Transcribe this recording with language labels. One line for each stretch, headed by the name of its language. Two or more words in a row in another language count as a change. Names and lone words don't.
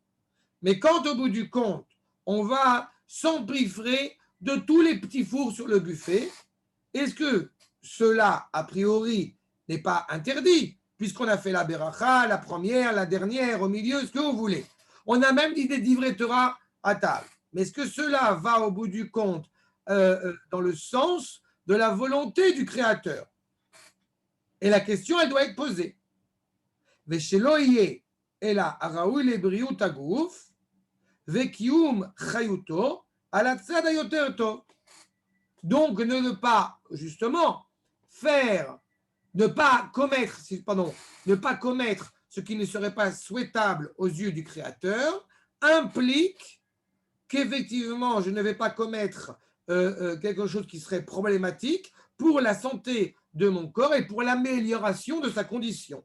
French: Mais quand, au bout du compte, on va s'empiffrer de tous les petits fours sur le buffet, est-ce que cela, a priori, n'est pas interdit, puisqu'on a fait la beracha, la première, la dernière, au milieu, ce que vous voulez. On a même dit des
Hebrew: דברי תורה
French: à table. Mais est-ce que cela va, au bout du compte, dans le sens de la volonté du Créateur? Et la question, elle doit être posée.
Hebrew: ושלא יהיה אלא הראוי לבריאות הגוף וקיום חיותו על צד היותר טוב.
French: Donc, ne pas, justement, ne pas commettre ce qui ne serait pas souhaitable aux yeux du Créateur, implique qu'effectivement, je ne vais pas commettre quelque chose qui serait problématique pour la santé de mon corps et pour l'amélioration de sa condition.